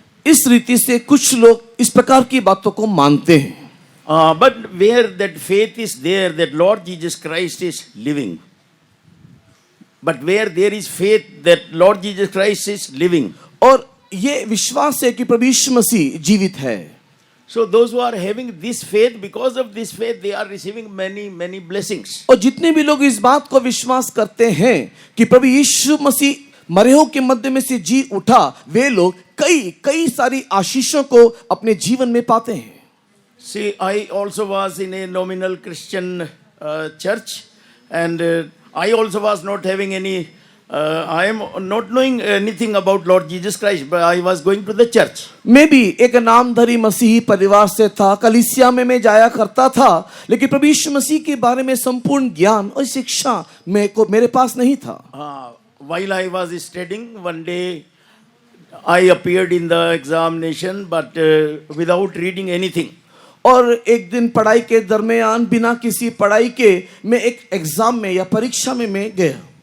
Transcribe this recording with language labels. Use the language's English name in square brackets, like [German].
[Hindi] इस रीति से कुछ लोग इस प्रकार की बातों को मानते हैं। [English] But where that faith is there that Lord Jesus Christ is living, but where there is faith that Lord Jesus Christ is living, [Hindi] और ये विश्वास है कि प्रभु यीशु मसीह जीवित है। [English] so those who are having this faith, because of this faith they are receiving many blessings. [Hindi] और जितने भी लोग इस बात को विश्वास करते हैं कि प्रभु यीशु मसीह मरेहों के मध्य में से जी उठा, वे लोग कई सारी आशीषों को अपने जीवन में पाते हैं। [English] See, I also was in a nominal Christian church, and I also was not having any, I am not knowing anything about Lord Jesus Christ, but I was going to the church. [Hindi] मैं भी एक नामधारी मसीही परिवार से था, कलीसिया में मैं जाया करता था, लेकिन प्रभु यीशु मसीह के बारे में संपूर्ण ज्ञान और शिक्षा मेरे पास नहीं था। [English] While I was studying, one day I appeared in the examination, but without reading anything. [Hindi] और एक दिन पढ़ाई के दरमियान बिना किसी पढ़ाई के मैं एक एग्जाम में या परीक्षा में मैं गया।